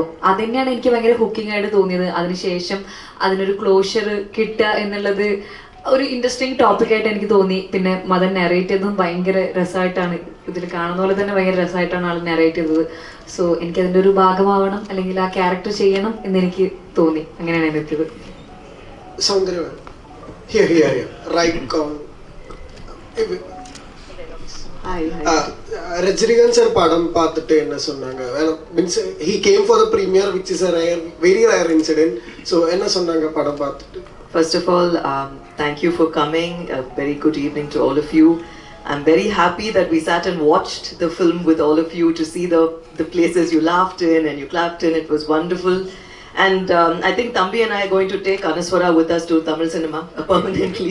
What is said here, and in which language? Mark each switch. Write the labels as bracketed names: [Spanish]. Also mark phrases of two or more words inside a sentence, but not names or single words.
[Malayalam] അത് തന്നെയാണ് എനിക്ക് ഭയങ്കര ഹുക്കിംഗ് ആയിട്ട് തോന്നിയത്. അതിനുശേഷം അതിനൊരു ക്ലോഷർ കിട്ടുക എന്നുള്ളത് ഒരു ഇൻട്രസ്റ്റിംഗ് ടോപ്പിക്കായിട്ട് എനിക്ക് തോന്നി. പിന്നെ മദൻ നെറേറ്റ് ചെയ്തതും ഭയങ്കര രസമായിട്ടാണ്, ഇതിൽ കാണുന്ന പോലെ തന്നെ ഭയങ്കര രസമായിട്ടാണ് ആൾ നെറേറ്റ് ചെയ്തത്. സോ എനിക്ക് അതിൻ്റെ ഒരു ഭാഗമാവണം, അല്ലെങ്കിൽ ആ ക്യാരക്ടർ ചെയ്യണം എന്നെനിക്ക് തോന്നി. അങ്ങനെയാണ് ഞാൻ എത്തിയത്. [Tamil] Rajinikanth sir படம் பாத்திட்டு என்ன சொன்னாங்க, [English] means he came for the premiere, which is a very rare incident. [Tamil] So என்ன சொன்னாங்க படம் பாத்திட்டு? [English] First of all, thank you for coming. A very good evening to all of you. I'm very happy that we sat and watched the film with all of you to see the places you laughed in and you clapped in. It was wonderful. And I think Thambi and I are going to take Anaswara with us to Tamil cinema permanently.